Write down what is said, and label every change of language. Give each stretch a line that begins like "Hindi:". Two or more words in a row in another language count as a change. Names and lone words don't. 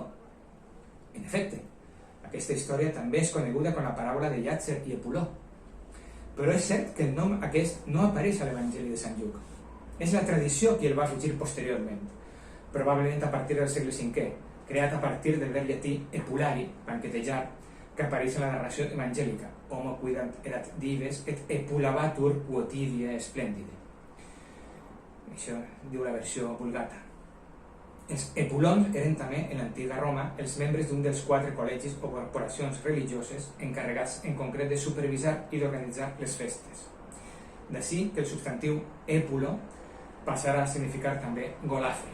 Catalan: En efecte, aquesta història també és coneguda com la paràbola de Llàtzer i Epuló. Però és cert que el nom aquest no apareix a l'Evangeli de Sant Lluc. És la tradició qui el va afegir posteriorment, probablement a partir del segle V, creat a partir del verb llatí epulari, banquetejar, que apareix en la narració evangèlica,
Latin: homo quidant erat dives et epulabatur quotidie splendide.
Catalan: Això diu la versió Vulgata. Els epulons eren també, en l'antiga Roma, els membres d'un dels 4 col·legis o corporacions religioses encarregats en concret de supervisar i d'organitzar les festes. D'ací que el substantiu épulo passarà a significar també golafre.